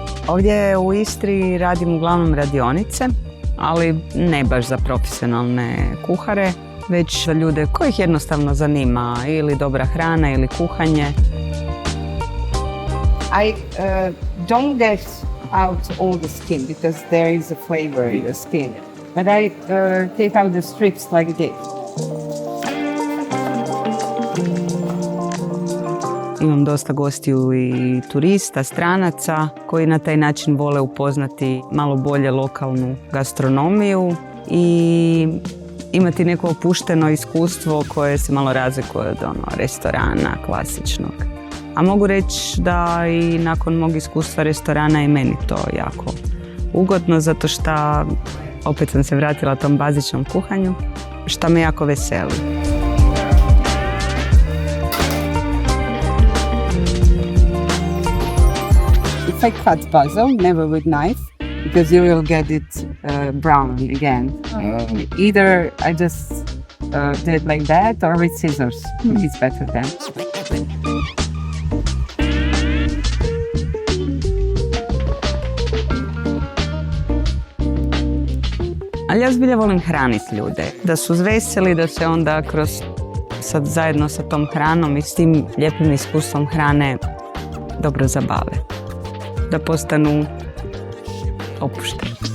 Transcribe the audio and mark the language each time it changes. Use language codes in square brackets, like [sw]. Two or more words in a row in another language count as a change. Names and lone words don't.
[hr] Ovdje u Istri radim uglavnom radionice, ali ne baš za profesionalne kuhare, već za ljude kojih jednostavno zanima ili dobra hrana ili kuhanje. [en] I don't get out all the skin because there is a flavor in the skin. But I take out the strips like this. [hr] Imam dosta gostiju i turista, stranaca koji na taj način vole upoznati malo bolje lokalnu gastronomiju i imati neko opušteno iskustvo koje se malo razlikuje od restorana klasičnog. A mogu reći da i nakon mog iskustva restorana je meni to jako ugodno, zato što opet sam se vratila tom bazičnom kuhanju, što me jako veseli. [en] If I cut basil, never with knife, because you will get it brown again. Either I just do it like that or with scissors. It's better then. [hr] Ali ja zbilja volim hraniti ljude, da su veseli, da se onda zajedno sa tom hranom i s tim lijepim iskustvom hrane dobro zabave, da postanu opušteni.